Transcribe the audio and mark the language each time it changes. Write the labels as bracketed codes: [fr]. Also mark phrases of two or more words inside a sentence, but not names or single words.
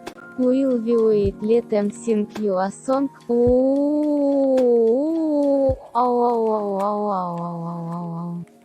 [en] Will we let them sing you a song? Ooh, ow, ow, ow, ow, ow, ow, ow, ow.